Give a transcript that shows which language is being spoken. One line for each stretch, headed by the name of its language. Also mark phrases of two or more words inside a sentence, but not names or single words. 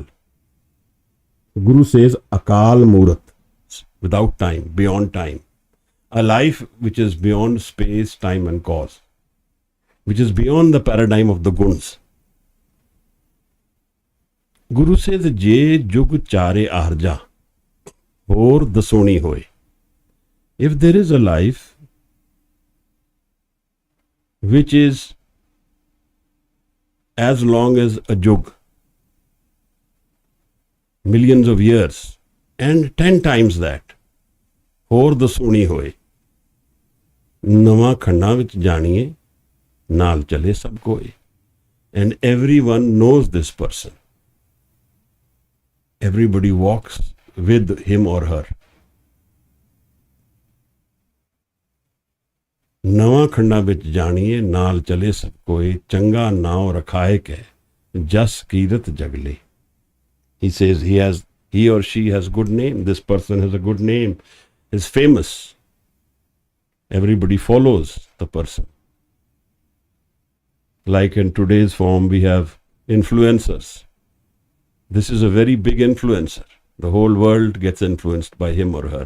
English: Guru says Akal Murat, without time, beyond time. A life which is beyond space, time and cause, which is beyond the paradigm of the guns. Guru says,
Punjabi: ਜੇ ਜੁਗ ਚਾਰੇ ਆਹਰਜਾ, ਔਰ ਦਸੂਣੀ ਹੋਇ.
English: If there is a life which is as long as a jug, millions of years, and 10 times that,
Punjabi: ਹੋਰ ਦਸੂਣੀ ਹੋਏ ਨਵਾਂ ਖੰਡਾਂ ਵਿੱਚ ਜਾਣੀਏ ਨਾਲ ਚਲੇ ਸਭ ਕੋਏ
English: and everyone knows this person. Everybody walks with him or her.
Punjabi: ਨਵਾਂ ਖੰਡਾਂ ਵਿੱਚ ਜਾਣੀਏ ਨਾਲ ਚਲੇ ਸਭ ਕੋਏ ਚੰਗਾ ਨਾਉ ਰਖਾਏ ਕੈ ਜਸ ਕੀਰਤ ਜਗਲੇ.
English: He says he or she has good name. This person has a good name, is famous. Everybody follows the person. Like in today's form, we have influencers. This is a very big influencer. The whole world gets influenced by him or her.